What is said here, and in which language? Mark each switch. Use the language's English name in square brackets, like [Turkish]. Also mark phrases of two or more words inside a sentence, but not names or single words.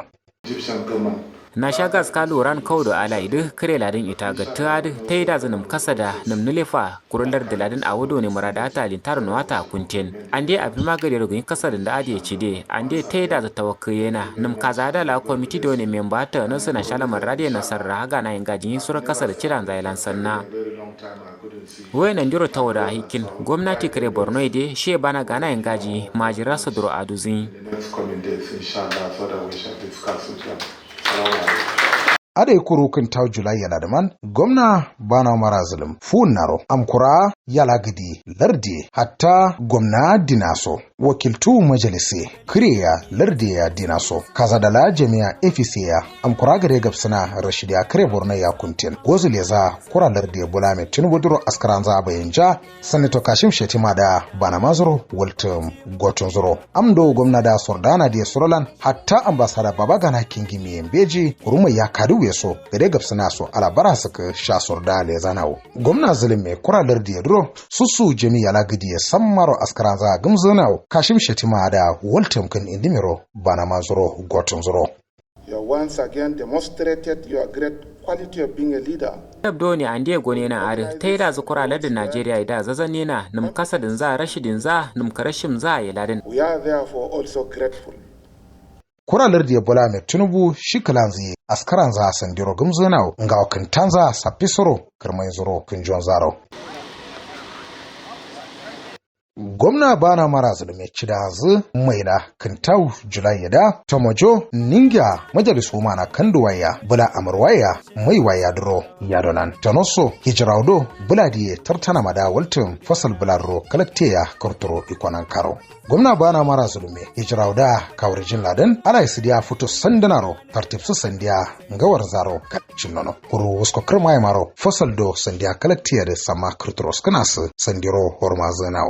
[English] Egyptian government [Kanuri] na shaga skalo ran kaudo ala idu kare ladin ita ga tad tai da zanum kasada nam nulefa kurullar da ladin awodo ne murada ta lintar nuwata kunten ande abi magare rugin kasadin da ade cide ande tai da za tawakkuyena nam kaza da la committee do ne memba ta na suna shalamar radiyo na sarra ga na ingajin sura kasar ciran zailan sanna wayan jiro tawada hikin gwamnati kare Borno ide she bana gana ingaji majira sadro aduzin Ada kuru kan tau Julai yana da man gwamna bana Umara Zulum funaro amkura yala gidi lardi hatta gwamna dinaso wakiltu majalisi kriya lardi ya dinaso kaza da la jami'a efisiya amkura gare gabsana rashidiya kare Borno ya kuntin gozuleza kura lardi bulame tunbuduro askaran za bayanja sanato Kashim Shetima da bana mazuro waltum gotun zuro amdo gwamna da sordana da sorolan hatta ambasada Babagana Kingimi Mbeji kuruma ya kadu so gare gabsana so alabara suka sha sorda le zanawo gwamna Zulme kura lardi ya duro susu jami'a lagidi ya sammaro askaran za gumzunawo Kashim Shetima da waltum kan indimiro bana mazuro gotun zuro. [English] You once again demonstrated your great quality of being a leader. [Kanuri] Tabdo ne ande gone na are tai da zakura ladin Najeriya da zazanne na num kasadin za rashidin za num karashim za ya ladin. [English] We are therefore also grateful [Kanuri] kuralar da bola mai tunubu shi kalanzi askaran za sandiro gumzunau nga wakantanza sapisoro kirmai zuro kinjon zaro gwamna bana mara zulme cidazu maila kintau julai da tomojo ninga majalisu mana kanduwaya bula amurwaya mai waya duro yadonan tanoso hijraudo bula diye tartana mada waltin fasal bularro kalakteya kortoro ikonan karo gwamna bana mara zulme hijrauda kawrijin ladan ala isidiya fito sandanaro tartibsu sandiya ngawar zaro kacin nono kuru wasko kirmaya maro fasal do sandiya kalakteya da sama kortoros kanasu sandiro hormazanao